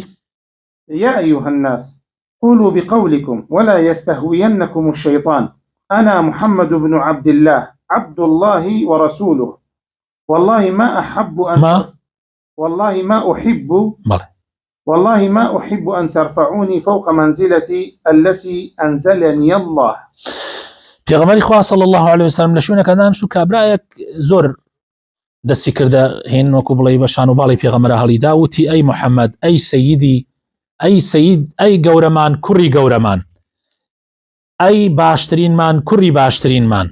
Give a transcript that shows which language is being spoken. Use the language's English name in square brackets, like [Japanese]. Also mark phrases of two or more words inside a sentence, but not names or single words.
[Arabic] يا أيها الناس، قولوا بقولكم ولا يستهوينكم الشيطان. أنا محمد بن عبد الله عبد الله ورسوله، والله ما أحب أن والله ما أحب أن ترفعوني فوق منزلتي التي أنزلني الله. [Central Kurdish] پێغەمبەری خوا [Arabic] صلی الله عليه وسلم [Central Kurdish] لە شوێنەکە دانیشت و کابرایەک زۆر دەستی کردە هێن وەکو بڵێ بە شان و باڵی پێغەمبەرە هەڵیدا، وتی: ئەی محەممەد، ئەی سەیدی، ئەی سەید، ئەی گەورەمان کوڕی گەورەمان، ئەی باشترینمان کوڕی باشترینمان.